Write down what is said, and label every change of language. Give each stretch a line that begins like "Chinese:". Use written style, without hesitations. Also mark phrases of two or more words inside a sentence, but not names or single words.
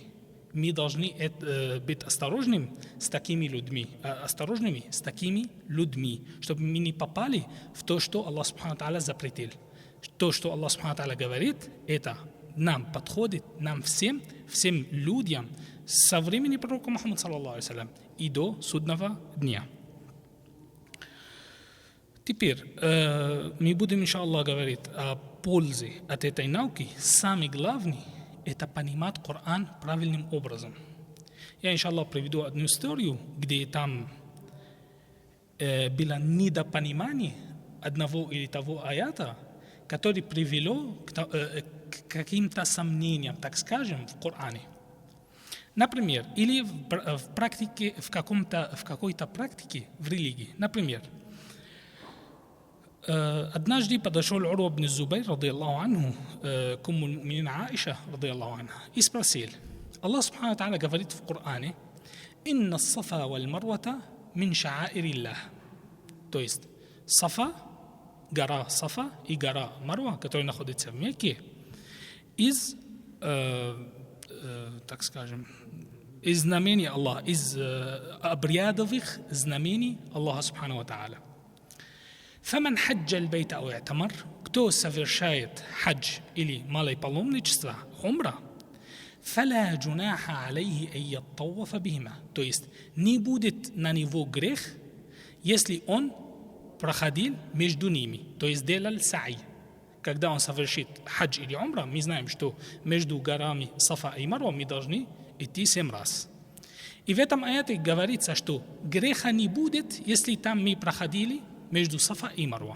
Russian: Мы должны быть осторожными с такими людьми, чтобы мы не попали в то, что Аллах
Arabic: سبحانه وتعالى
Russian: запретил. То, что Аллах
Arabic: سبحانه وتعالى
Russian: говорит, это нам подходит, нам всем людям со времени пророка Мухаммада
Arabic: صلى الله عليه وسلم
Russian: и до судного дня. Теперь мы будем, иншаллах, говорить о пользе от этой науки. Самый главный – это понимать Коран правильным образом. Я, иншаллах, приведу одну историю, где там было недопонимание одного или того аята, который привело к каким-то сомнениям, так скажем, в Коране. Например, или в какой-то практике в религии. Например, однажды подошел Урва ибн Зубайр,
Arabic: رضي الله عنه,
Russian: к
Arabic: أم المؤمنين
Russian: Аиша,
Arabic: رضي الله عنها,
Russian: и спросил. Аллах
Arabic: سبحانه وتعالى
Russian: говорит в Коране:
Arabic: «إن الصفا والمروة من شعائر الله».
Russian: То есть Сафа, гора Сафа и гора Марва, которые находятся в Мекке, из, так скажем, из знамений Аллаха, из обрядовых знамений Аллаха
Arabic: سبحانه وتعالى. فمن حج البيت أو اعتمر,
Russian: кто совершает хадж или малое паломничество,
Arabic: умра, فلا جناح عليه أن يطوف بهما.
Russian: То есть не будет на него грех, если он проходил между ними, то есть делал са'и. Когда он совершит хадж или умра, мы знаем, что между горами Сафа и Марва мы должны идти 7 раз. И в этом аяте говорится, что греха не будет, если там мы проходили между Сафа и Марва.